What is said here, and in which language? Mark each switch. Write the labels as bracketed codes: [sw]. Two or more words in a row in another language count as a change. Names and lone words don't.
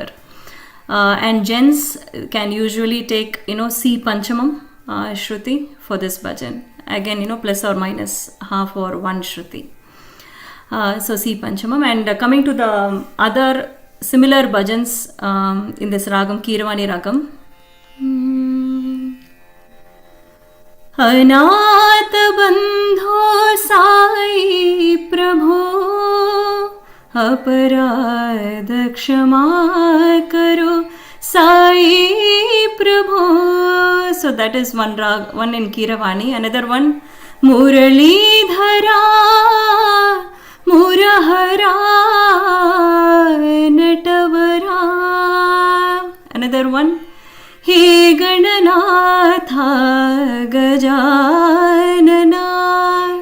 [en] And gents can usually take, C Panchamam Shruti for this bhajan. Again, plus or minus half or one Shruti. So C Panchamam. And coming to the other similar bhajans in this ragam, Keeravani ragam. [hi] अनाथ बंधो साई प्रभो अपराध क्षमा करो साई प्रभो. [en] So that is one in Keeravani. Another one, Muralidhara Murahara Natavara. Another one, He Gananatha Gajanana.